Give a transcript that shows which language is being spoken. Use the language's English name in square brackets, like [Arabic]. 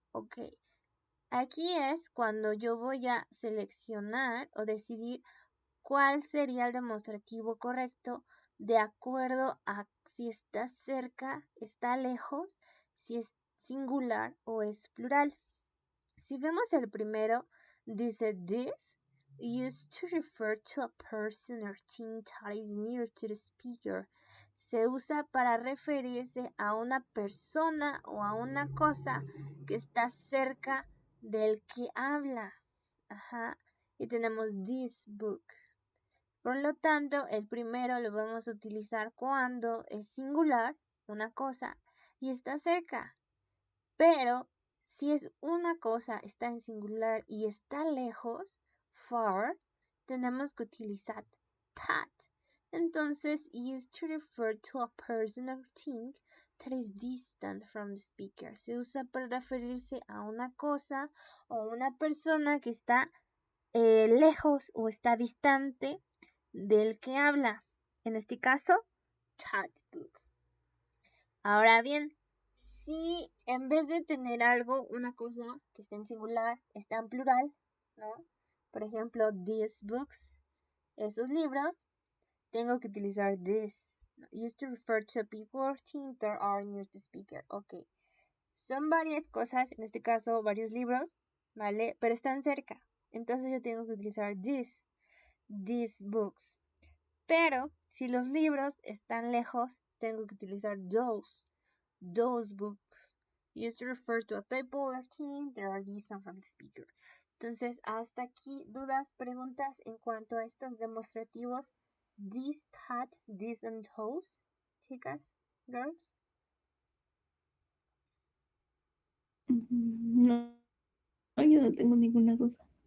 [Spanish] Ok, aquí es cuando yo voy a seleccionar o decidir cuál sería el demostrativo correcto de acuerdo a si está cerca, está lejos, si es singular o es plural. Si vemos el primero, dice [English] this, used to refer to a person or thing that is near to the speaker. [Spanish] Se usa para referirse a una persona o a una cosa que está cerca del que habla. Ajá. Y tenemos [English] this book. [Spanish] Por lo tanto, el primero lo vamos a utilizar cuando es singular, una cosa, y está cerca. Pero si es una cosa, está en singular y está lejos, far, tenemos que utilizar that. Entonces, [English] used to refer to a person or thing that is distant from the speaker. [Spanish] Se usa para referirse a una cosa o una persona que está lejos o está distante del que habla. En este caso, [English] that book. [Spanish] Ahora bien, si en vez de tener algo, una cosa que está en singular, está en plural, ¿no? Por ejemplo, [English] these books, [Spanish] esos libros, tengo que utilizar this. [English] Used to refer to people or things that are near the speaker. Ok. [Spanish] Son varias cosas, en este caso varios libros, ¿vale? Pero están cerca. Entonces yo tengo que utilizar [English] these books. [Spanish] Pero si los libros están lejos, tengo que utilizar [English] those books. [Spanish] Used to refer to a people or thing that are distant from the speaker. Entonces, hasta aquí, dudas, preguntas en cuanto a estos demostrativos this, that, this and those, chicas, girls. No, yo no tengo ninguna cosa.